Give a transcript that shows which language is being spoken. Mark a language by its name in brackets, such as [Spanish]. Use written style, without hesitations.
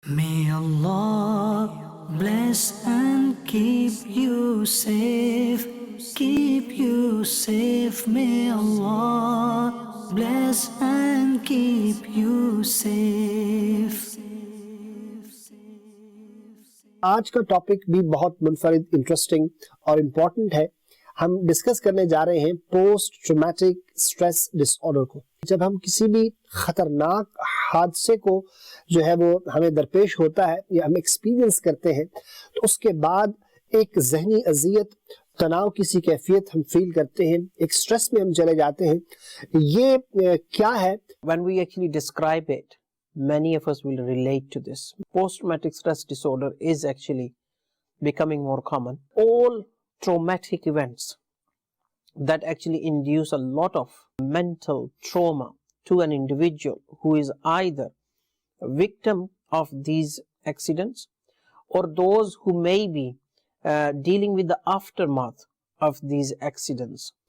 [English] May Allah bless and keep you safe, keep you safe. May Allah bless and keep you safe. [Urdu] آج کا topic بھی بہت منفرد interesting اور important ہے. ہم ڈسکس کرنے جا رہے ہیں post traumatic stress dis order کو. جب ہم کسی بھی خطرناک حادثے کو جو ہے وہ ہمیں درپیش ہوتا ہے یا ہم ایکسپیرینس کرتے ہیں تو اس کے بعد ایک ذہنی اذیت، تناؤ کسی کیفیت ہم فیل کرتے ہیں، ایک سٹریس میں ہم چلے جاتے ہیں. یہ کیا ہے؟ [English] When we actually describe it, many of us will relate to this. Post-traumatic stress disorder is actually becoming more common. All traumatic events that actually induce a lot of mental trauma to an individual who is either a victim of these accidents or those who may be dealing with the aftermath of these accidents.